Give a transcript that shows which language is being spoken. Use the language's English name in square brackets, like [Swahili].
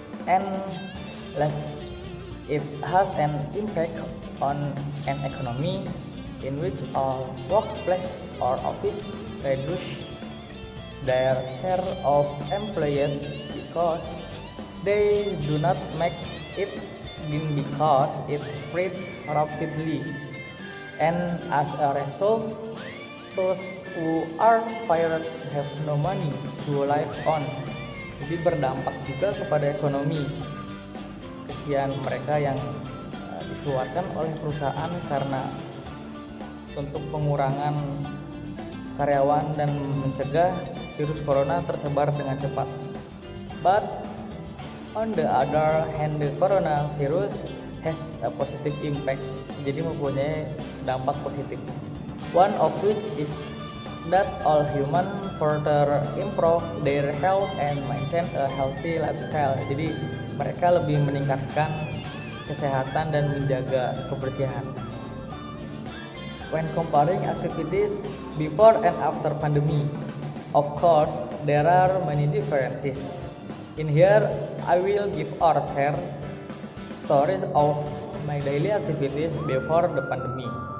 [English] And less, it has an impact on an economy in which all workplace or office reduce their share of employees because they do not make it because it spreads rapidly, and as a result those who are fired have no money to live on. [Indonesian] Jadi berdampak juga kepada ekonomi. Kesian mereka yang dikeluarkan oleh perusahaan karena untuk pengurangan karyawan dan mencegah virus corona tersebar dengan cepat. [English] But on the other hand, the coronavirus has a positive impact. [Indonesian] Jadi mempunyai dampak positif. [English] One of which is that all human further improve their health and maintain a healthy lifestyle. [Indonesian] Jadi mereka lebih meningkatkan kesehatan dan menjaga kebersihan. [English] When comparing activities before and after pandemic, of course there are many differences. In here, I will give or share stories of my daily activities before the pandemic.